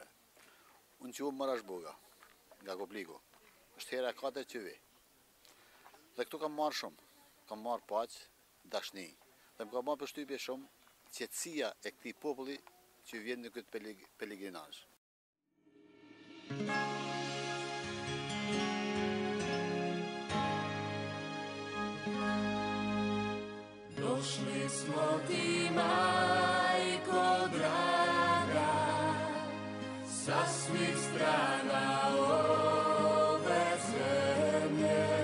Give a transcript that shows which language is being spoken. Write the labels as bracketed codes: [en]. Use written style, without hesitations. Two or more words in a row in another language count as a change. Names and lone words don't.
[sq] Unë që Marash Boga, nga Kopliku, është hera e katërt që vi. Dhe këtu kam marrë shumë, kam marrë paqë, dashni, dhe më ka marrë përshtypje shumë qetësia e këtij populli që vjen në këtë pelegrinazh. [hr] Došli smo ti, majko draga, sa svih strana ove zemlje.